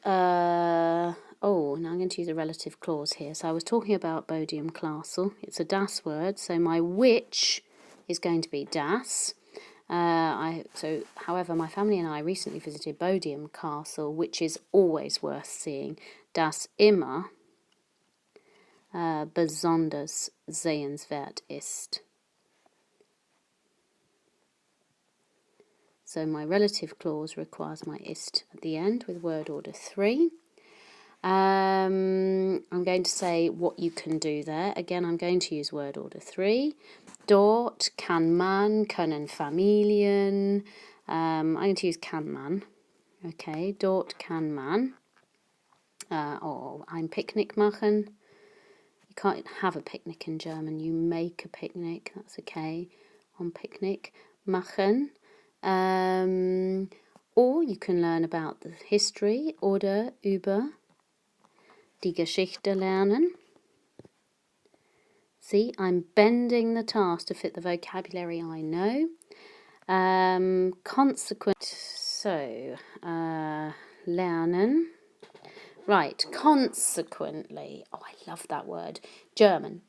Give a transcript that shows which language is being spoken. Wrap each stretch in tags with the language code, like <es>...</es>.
<en>Now I'm going to use a relative clause here. So I was talking about Bodiam Castle. It's a das word, so my which is going to be das. However, my family and I recently visited Bodiam Castle, which is always worth seeing.</en> <de>Das immer besonders sehenswert ist.</de> <en>So my relative clause requires my ist at the end with word order 3. I'm going to say what you can do there. Again, I'm going to use word order 3.</en> <de>Dort kann man, können Familien.</de> <en>I'm going to use</en> <de>kann man.</de> <en>Okay,</en> <de>dort kann man. Ein Picknick machen.</de> <en>You can't have a picnic in German. You make a picnic. That's okay. On picnic. Machen. Or you can learn about the history</en> <de>oder über die Geschichte lernen.</de> <en>See, I'm bending the task to fit the vocabulary I know. Consequent. So, lernen. Right, consequently. Oh, I love that word. German.</en>